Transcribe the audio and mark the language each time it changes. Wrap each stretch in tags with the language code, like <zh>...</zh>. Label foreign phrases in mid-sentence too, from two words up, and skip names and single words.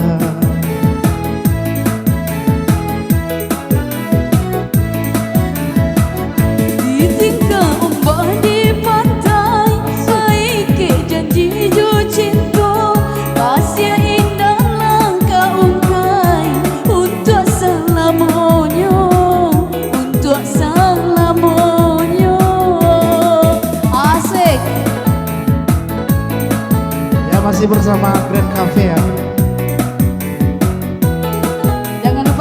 <min>Ditinggal ombak di pantai Baik janji jo cinta Kasih indah langkah ungkai Untuk selamanya Untuk selamanya Asik</min> <id>ya masih bersama Grand Cafe ya. Jangan lupa</id>